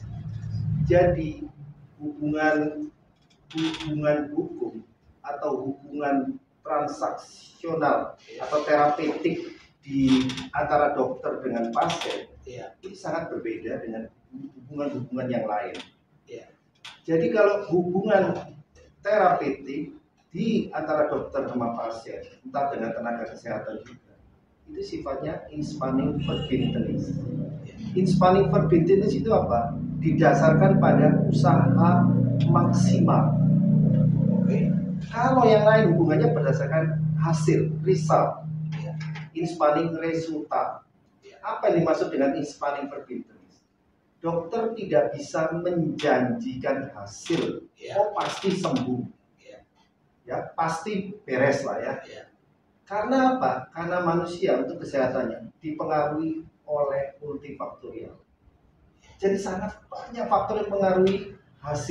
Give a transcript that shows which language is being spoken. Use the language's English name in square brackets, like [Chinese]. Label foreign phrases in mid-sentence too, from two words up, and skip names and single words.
[Indonesian] Jadi hubungan hukum atau hubungan transaksional atau terapeutik di antara dokter dengan pasien itu sangat berbeda dengan hubungan-hubungan yang lain. Jadi kalau hubungan terapeutik di antara dokter sama pasien, entah dengan tenaga kesehatan juga, itu sifatnya [Dutch] in spanning verbintenis. In spanning verbintenis [Indonesian] itu apa? Didasarkan pada usaha maksimal. Kalau yang lain hubungannya berdasarkan hasil, result. [Dutch] In spanning resulta. [Indonesian] Apa yang dimaksud dengan [Dutch] in spanning verbintenis? [Indonesian] Dokter tidak bisa menjanjikan hasil. Oh pasti sembuh. Ya, pasti beres lah ya. Karena apa? Karena manusia untuk kesehatannya dipengaruhi oleh multifaktorial. Jadi sangat banyak faktor yang mengaruhi hasil.